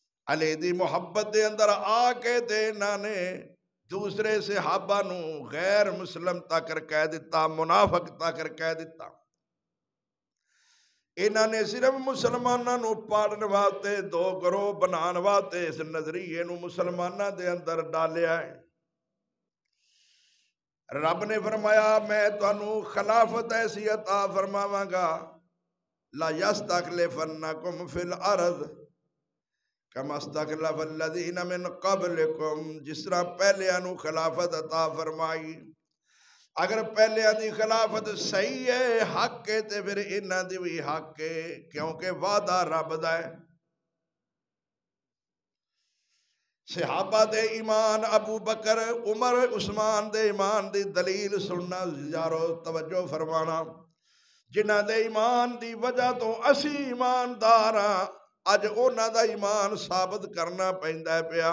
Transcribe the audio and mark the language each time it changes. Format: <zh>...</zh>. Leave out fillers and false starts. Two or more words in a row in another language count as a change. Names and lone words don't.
<pa>علی دی محبت دے اندر آ کے تے انہاں نے دوسرے صحابہ نو غیر مسلم تک کہہ دیتا، منافق تک کہہ دیتا۔ انہاں نے صرف مسلماناں نو پاڑن واسطے دو گروہ بنان واسطے اس نظریے نو مسلماناں دے اندر ڈالیا ہے۔ رب نے فرمایا میں تانوں خلافت ایسی عطا فرماواں گا،</pa> <ar>لا یستخلفنکم فی الارض کما استخلف الذین من قبلکم،</ar> <pa>جس طرح پہلیاں نو خلافت عطا فرمائی۔ اگر پہلیاں دی خلافت صحیح ہے، حق ہے، تے پھر انہاں دی بھی حق ہے، کیونکہ وعدہ رب دا ہے۔ صحابہ دے ایمان، ابو بکر عمر عثمان دے ایمان دی دلیل سننا یارو توجہ فرمانا، جنہ دے ایمان دی وجہ تو اسی ایماندار ہاں، اج اونا دا ایمان ثابت کرنا پیندا ہے پیا۔</pa>